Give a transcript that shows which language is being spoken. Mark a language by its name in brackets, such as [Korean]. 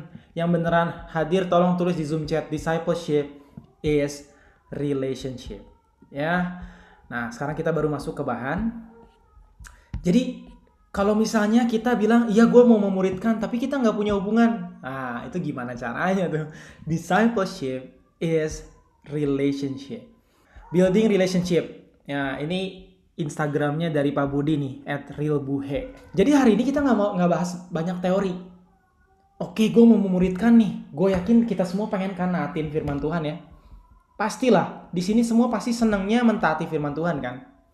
[Indonesian] Yang beneran hadir tolong tulis di Zoom chat. [English] Discipleship is relationship. [Indonesian] Ya. Nah, sekarang kita baru masuk ke bahan. Jadi, kalau misalnya kita bilang, iya gue mau memuridkan, tapi kita nggak punya hubungan. Nah, itu gimana caranya tuh? [English] Discipleship is relationship. Building relationship. [Indonesian] Ya, ini Instagramnya dari Pak Budi nih, @realbuhe. Jadi hari ini kita nggak bahas banyak teori. Oke, gue mau memuridkan nih. Gue yakin kita semua pengen kan naatin firman Tuhan ya. Pastilah, di sini semua pasti senangnya mentaati firman Tuhan kan.